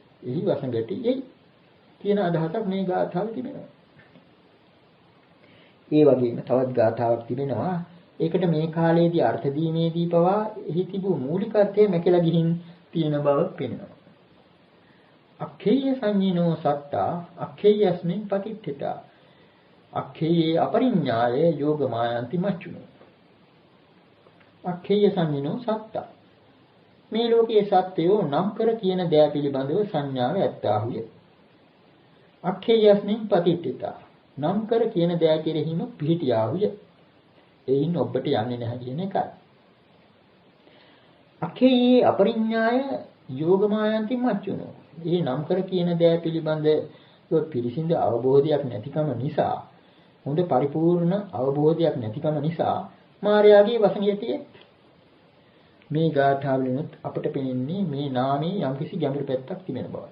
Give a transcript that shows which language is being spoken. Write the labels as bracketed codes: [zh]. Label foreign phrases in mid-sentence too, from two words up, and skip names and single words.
[si] එහි වසඟටි යයි කියන අදහසක් මේ ගාථාවේ තිබෙනවා. ඒ වගේම තවත් ගාථාවක් තිබෙනවා. ඒකට මේ කාලයේදී අර්ථ දීමේදී පවා එහි තිබූ මූලික අර්ථය මැකලා ගිහින් තියෙන බව පෙනෙනවා. [pi] අක්ඛේය සංඤිනෝ සත්තා අක්ඛේයස්මින් පතිට්ඨිතා අක්ඛේයේ අපරිඤ්ඤාය යෝගමායන්ති මච්චුනෝ අක්ඛේය සංඤිනෝ සත්තා [si] මේ ලෝකයේ සත්‍යෝ නම් කර කියන දෑ පිළිබඳව සංඥාව ඇත්තාහුය [pi] අක්ඛේයස්මින් පතිට්ඨිතා [si] නම් කර කියන දෑ කෙරෙහිම පිහිටියාහුය එයින් ඔබට යන්නේ නැහැ කියන එකයි [pi] අක්ඛේයේ අපරිඤ්ඤාය යෝගමායන්ති මච්චුනෝ [si] මේ නම් කර කියන දෑ පිළිබඳව පිරිසිදු අවබෝධයක් නැතිකම නිසා හොඳ පරිපූර්ණ අවබෝධයක් නැතිකම නිසා මායාවේ වසඟයතියේ මේ ගාථාවලිනුත් අපට පෙනෙන්නේ මේ නාමයේ යම්කිසි ගැඹුරු පැත්තක් තිබෙන බවයි.